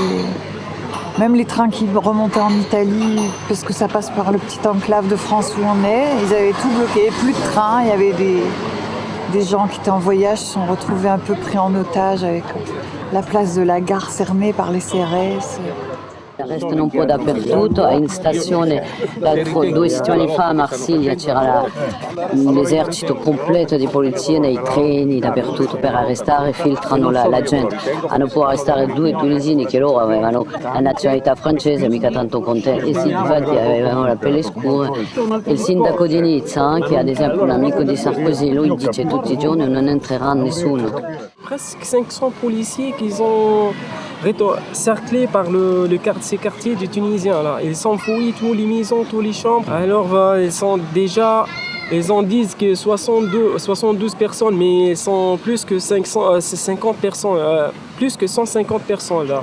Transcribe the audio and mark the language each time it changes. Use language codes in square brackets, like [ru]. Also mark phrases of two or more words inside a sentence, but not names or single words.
[fr] Même les trains qui remontaient en Italie, parce que ça passe par le petit enclave de France où on est, ils avaient tout bloqué. Plus de trains, il y avait des gens qui étaient en voyage, se sont retrouvés un peu pris en otage avec la place de la gare cernée par les CRS. [it] Restano un po' dappertutto, in stazione, 2 settimane fa a Marsiglia c'era l'esercito completo di polizia nei treni, dappertutto per arrestare, filtrano la gente. Hanno poi arrestare 2 tunisini che loro avevano la nazionalità francese, mica tanto contenti, e sì, infatti avevano la pelle scura. E il sindaco di Nizza, che è ad esempio un amico di Sarkozy, lui dice tutti i giorni non entrerà nessuno. [fr] Presque 500 policiers qui ont cerclés par ces quartiers du Tunisien. Là. Ils ont fouillé toutes les maisons, toutes les chambres. Alors ils en disent que 72 personnes, mais ils sont plus que 50 personnes, plus que 150 personnes là.